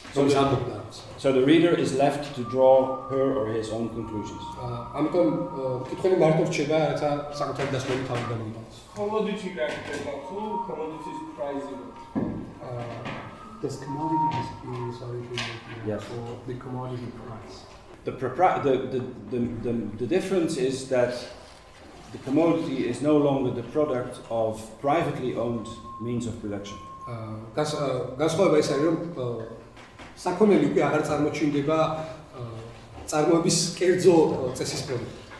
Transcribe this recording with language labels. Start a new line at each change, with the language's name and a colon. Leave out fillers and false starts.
English: So the reader is left to draw her or his own conclusions.
Georgian: ამიტომ მკითხველი მარტო რჩება, რათა საკუთარი დასკვნელი თავი გამოიტანოს.
English: Commodity character, commodities pricing. This commodity is Yes. for the commodity price. The difference is that the commodity is no longer the product of privately owned means of production.
Georgian: განსხვავება ის არის, რომ საქონელი უკვე აღარ წარმოჩინდება წარმოების კერძო წესის პროდუქტი.